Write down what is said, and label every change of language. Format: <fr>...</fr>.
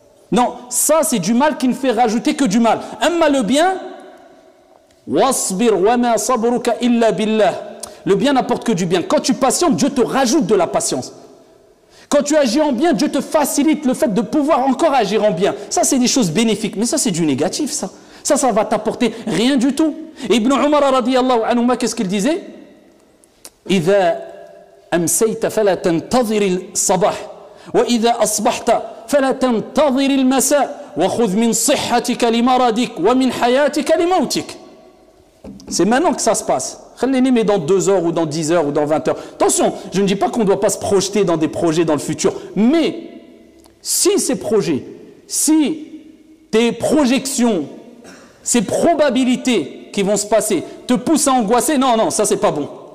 <fr>Non, ça c'est du mal qui ne fait rajouter que du mal. Amma le bien,</fr> <ar>wasbir wa ma sabruka illa billah.</ar> <fr>Le bien n'apporte que du bien. Quand tu patientes, Dieu te rajoute de la patience. Quand tu agis en bien, Dieu te facilite le fait de pouvoir encore agir en bien. Ça, c'est des choses bénéfiques. Mais ça, c'est du négatif, ça. Ça va t'apporter rien du tout. Ibn Umar, radiyallahu anhu, qu'est-ce qu'il disait?</fr> <ar>إذا أمسيت فلا تنتظر الصباح وإذا أصبحت فلا تنتظر المساء وخذ من صحتك لمرضك ومن حياتك لموتك.</ar> <fr>C'est maintenant que ça se passe. Mais dans 2 heures ou dans 10 heures ou dans 20 heures. Attention, je ne dis pas qu'on ne doit pas se projeter dans des projets dans le futur. Mais si ces projets, si tes projections, ces probabilités qui vont se passer te poussent à angoisser, non, ça c'est pas bon.</fr>